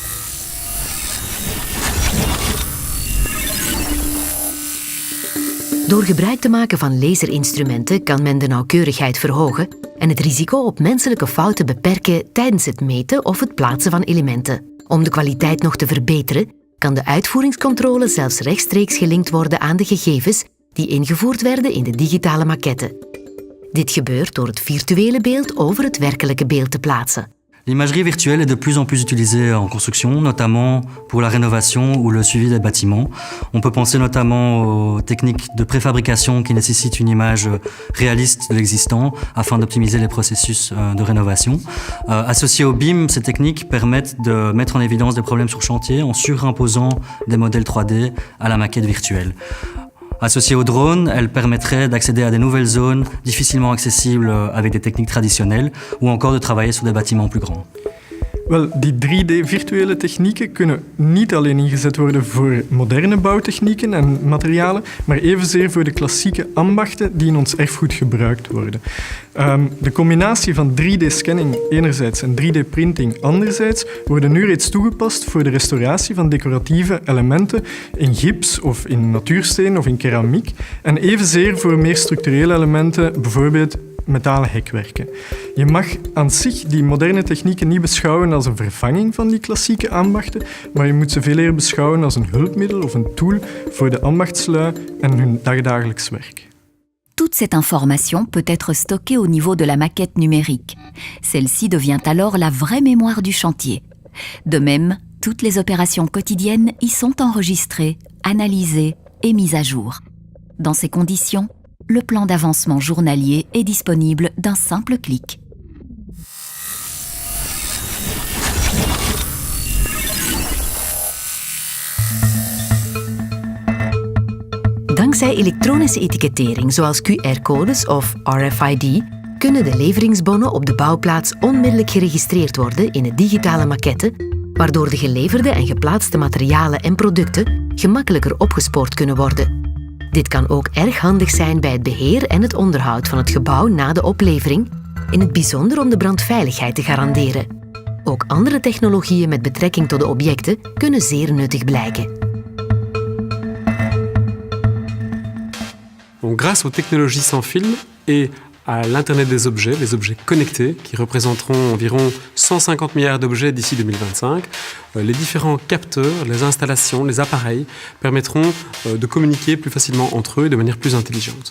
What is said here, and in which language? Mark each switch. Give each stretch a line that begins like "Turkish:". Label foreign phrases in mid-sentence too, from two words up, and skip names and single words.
Dutch: Door gebruik te maken van laserinstrumenten kan men de nauwkeurigheid verhogen en het risico op menselijke fouten beperken tijdens het meten of het plaatsen van elementen. Om de kwaliteit nog te verbeteren, kan de uitvoeringscontrole zelfs rechtstreeks gelinkt worden aan de gegevens die ingevoerd werden in de digitale maquette. Dit gebeurt door het virtuele beeld over het werkelijke beeld te plaatsen.
French: L'imagerie virtuelle est de plus en plus utilisée en construction, notamment pour la rénovation ou le suivi des bâtiments. On peut penser notamment aux techniques de préfabrication qui nécessitent une image réaliste de l'existant afin d'optimiser les processus de rénovation. Associées au BIM, ces techniques permettent de mettre en évidence des problèmes sur chantier en surimposant des modèles 3D à la maquette virtuelle. Associée au drone, elle permettrait d'accéder à des nouvelles zones difficilement accessibles avec des techniques traditionnelles ou encore de travailler sur des bâtiments plus grands.
Dutch: Wel, die 3D-virtuele technieken kunnen niet alleen ingezet worden voor moderne bouwtechnieken en materialen, maar evenzeer voor de klassieke ambachten die in ons erfgoed gebruikt worden. De combinatie van 3D-scanning enerzijds en 3D-printing anderzijds worden nu reeds toegepast voor de restauratie van decoratieve elementen in gips of in natuursteen of in keramiek en evenzeer voor meer structurele elementen, bijvoorbeeld metalen hekwerken. Je mag aan zich die moderne technieken niet beschouwen als een vervanging van die klassieke ambachten, maar je moet ze veel eer beschouwen als een hulpmiddel of een tool voor de ambachtslui en hun dagdagelijks werk.
French: Toute cette information peut être stockée au niveau de la maquette numérique. Celle-ci devient alors la vraie mémoire du chantier. De même, toutes les opérations quotidiennes y sont enregistrées, analysées et mises à jour. Dans ces conditions, le plan d'avancement journalier est disponible d'un simple clic.
Dutch: Dankzij elektronische etikettering zoals QR-codes of RFID kunnen de leveringsbonnen op de bouwplaats onmiddellijk geregistreerd worden in een digitale maquette, waardoor de geleverde en geplaatste materialen en producten gemakkelijker opgespoord kunnen worden. Dit kan ook erg handig zijn bij het beheer en het onderhoud van het gebouw na de oplevering, in het bijzonder om de brandveiligheid te garanderen. Ook andere technologieën met betrekking tot de objecten kunnen zeer nuttig blijken.
French: Donc, grâce aux technologies sans fil et à l'Internet des objets, les objets connectés, qui représenteront environ 150 milliards d'objets d'ici 2025, les différents capteurs, les installations, les appareils permettront de communiquer plus facilement entre eux de manière plus intelligente.